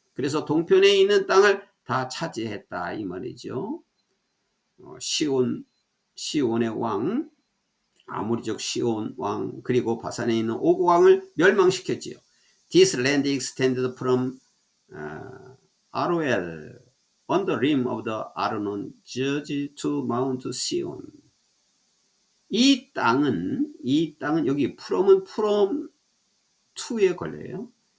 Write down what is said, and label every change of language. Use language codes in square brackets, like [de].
[ko] 그래서 동편에 있는 땅을 다 차지했다 이 말이죠. 시온의 왕, 아모리족 시온 왕, 그리고 바산에 있는 옥 왕을 멸망시켰지요. [en] This land extended from Aroel on the rim of the Arnon judge to Mount Sion. [ko] 이 땅은 여기 from은 from to에 걸려요.